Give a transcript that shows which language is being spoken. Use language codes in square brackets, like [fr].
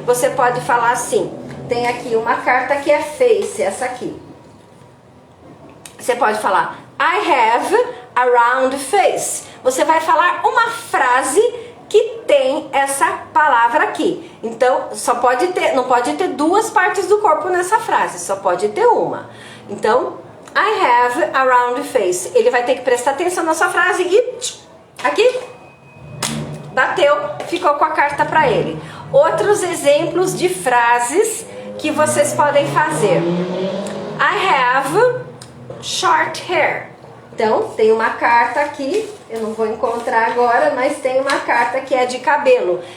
[pt] Você pode falar assim, tem aqui uma carta que é face, essa aqui. Você pode falar, [en] I have a round face. [pt] Você vai falar uma frase que tem essa palavra aqui. Então, não pode ter duas partes do corpo nessa frase, só pode ter uma. Então, [en] I have a round face. [pt] Ele vai ter que prestar atenção na sua frase e aqui, bateu, ficou com a carta para ele. Outros exemplos de frases que vocês podem fazer. [en] I have short hair. [pt] Então, tem uma carta aqui, eu não vou encontrar agora, mas tem uma carta que é de cabelo.